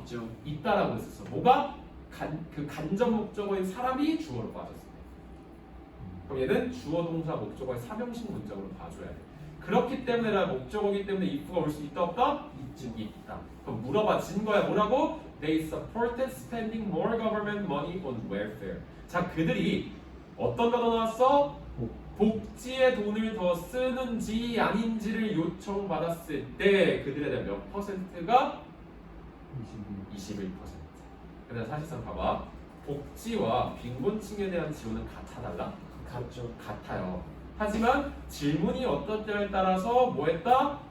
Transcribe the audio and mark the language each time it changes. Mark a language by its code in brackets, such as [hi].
[ko] 있죠. 있다라고 했었어 뭐가? 그 간접 목적어인 사람이 주어로 빠졌어 그럼 얘는 주어 동사 목적어의 3형식 문장으로 봐줘야 돼 그렇기 때문에 나 목적어기 때문에 if가 올 수 있다 없다? 있죠. 있다 그럼 물어봐 진 거야 뭐라고? [en] They supported spending more government money on welfare [ko] 자 그들이 어떤 단어 나왔어? 복지에 돈을 더 쓰는지 아닌지를 요청받았을 때 그들에 대한 몇 퍼센트가? 21%. 근데 사실상 봐봐 복지와 빈곤층에 대한 지원은 같아달라? 같죠. 같아요 하지만 질문이 어떻냐에 따라서 뭐 했다?